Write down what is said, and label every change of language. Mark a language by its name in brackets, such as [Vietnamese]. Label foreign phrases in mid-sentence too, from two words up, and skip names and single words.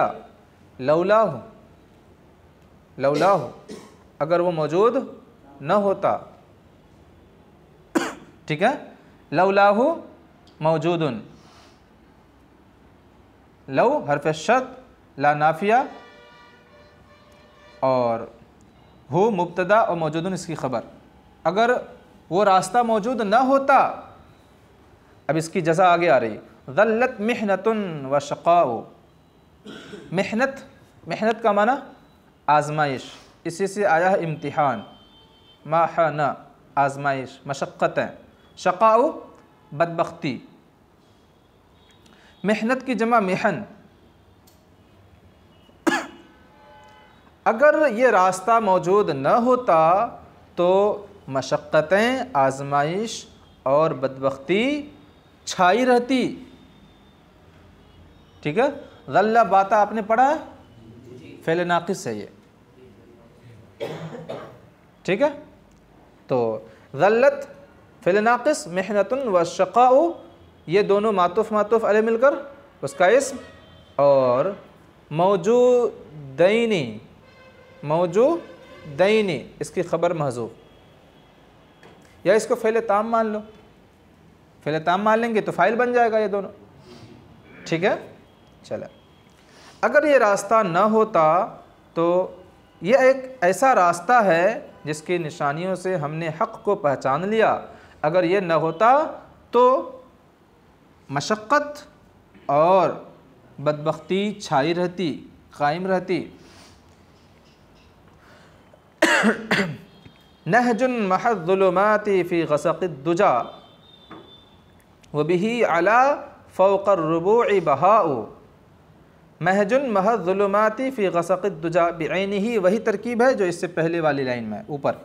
[Arabic] لولاه، لولاه [Urdu] اگر وہ موجود نہ ہوتا، ٹھیک ہے, [Arabic] لولاه موجودٌ, [Urdu] لو حرف شرط، لا نافیہ، اور ہو مبتدا اور موجودٌ اس کی خبر. اگر وہ راستہ موجود نہ ہوتا اب اس کی جزا آگے آ رہی, [Arabic] ظلّت محنةٌ وشقاءُ. [Urdu] محنت، محنت کا معنی آزمائش، اسی سے آیا ہے امتحان، ماہنا آزمائش، مشقتیں. شقاءُ بدبختی۔ محنت کی جمع محن. اگر یہ راستہ موجود نہ ہوتا تو مشقتیں، آزمائش اور بدبختی چھائی رہتی. ٹھیک ہے، ظلّت آپ نے پڑھا ہے، فعل ناقص ہے یہ. ٹھیک ہے، تو ظلّت فعل ناقص, [Arabic] محنةٌ وشقاءُ, [Urdu] یہ دونوں معطوف معطوف علیہ مل کر اس کا اسم، اور موجودَین، موجودَین اس کی خبر محذوف، یا اس کو فعل تام مان لو. فعل تام مان لیں گے تو فاعل بن جائے گا یہ دونوں. ٹھیک ہے، چلو، اگر یہ راستہ نہ ہوتا تو یہ ایک ایسا راستہ ہے جس کی نشانیوں سے ہم نے حق کو پہچان لیا. اگر یہ نہ ہوتا تو مشقت اور بدبختی چھائی رہتی، قائم رہتی. [Arabic] نهجٌ محا الظلماتِ في غسقِ الدجى وبهِ على فوقَ الربوعِ بهاءُ. نهجٌ محا الظلماتِ في غسقِ الدجى [Urdu] بعینہٖ وہی ترکیب ہے جو اس سے پہلے والی لائن میں اوپر.